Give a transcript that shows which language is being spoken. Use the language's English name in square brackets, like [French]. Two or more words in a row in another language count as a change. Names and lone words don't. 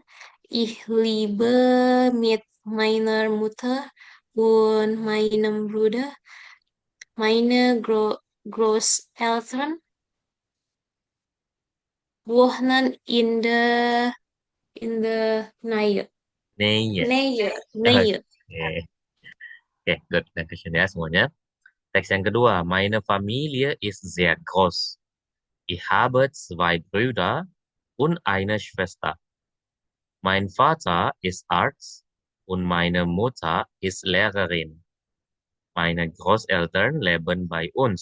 [German] Ich lebe mit meiner Mutter und meinem Bruder. Meine Großeltern wohnen [English] in the [German] Nähe. Nähe. Nähe. Nähe. [Indonesian] Oke, oke, good. Dankeschön ya semuanya. Teks yang kedua. [German] Meine Familie ist sehr groß. Ich habe zwei Brüder und eine Schwester. Mein Vater ist Arzt und meine Mutter ist Lehrerin. Meine Großeltern leben bei uns.